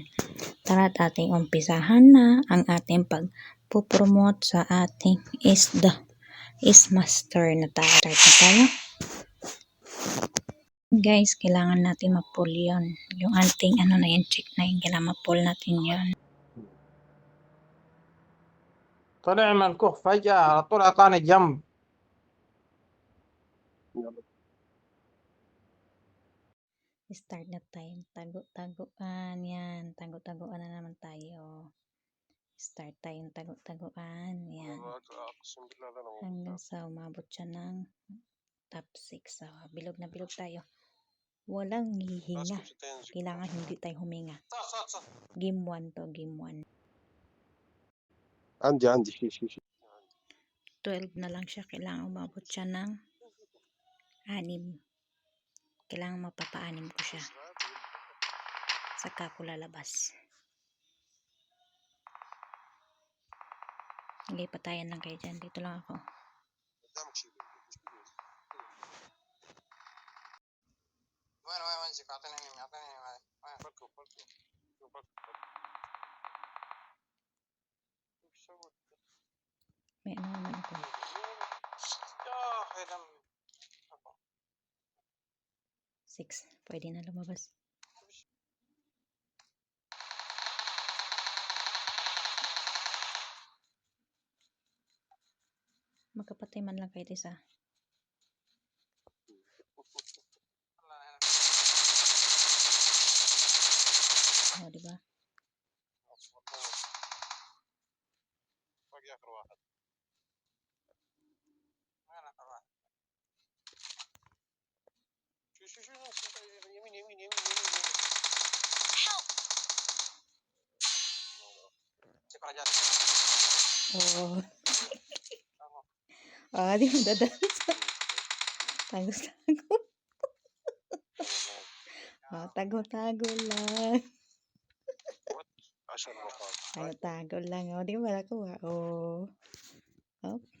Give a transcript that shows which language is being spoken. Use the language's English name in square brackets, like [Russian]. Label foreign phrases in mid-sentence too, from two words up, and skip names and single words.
[Filipino] Tara at ating umpisahan na ang ating pagpupromote sa ating Ismaster na tayo. Start na tayo. Guys, kailangan natin ma-pull yun. Yung ating ano na yan, check na yun. Kailangan ma-pull natin yun. [Arabic] طلع من الكهف فجأة على طول أعطاني جنب. [Filipino] Start na tayo. Tago-taguan. Yan. Tago-taguan na naman tayo. Start tayong tago-taguan. Yan. Hanggang sa umabot siya ng top 6. So, bilog na bilog tayo. Walang hihinga. Kailangan hindi tayo huminga. Game 1 to. Game 1. [Arabic] عندي شيء [Filipino] 12 na lang siya. Kailangan umabot siya ng 6. Kailangan mapapa-6 ko siya. Saka ko lalabas. Hindi, patayan lang kayo dyan. Dito lang ako. [Arabic] وين امسك اعطيني فكوا [Filipino] May ano naman ako. [Arabic] يا اخي دم [Filipino] 6. Pwede na lumabas. Magkapatay man lang kahit isa. O, diba? [Arabic] باقي اخر واحد وين اخر واحد شو يمين سكرجات [Filipino] Oh. Ah, di mo dadans. Tago-tago. Tago-tago lang. [Arabic] 10 نقاط [Filipino] Tago-tago lang. O, di ba nakuha? Oh. Oh.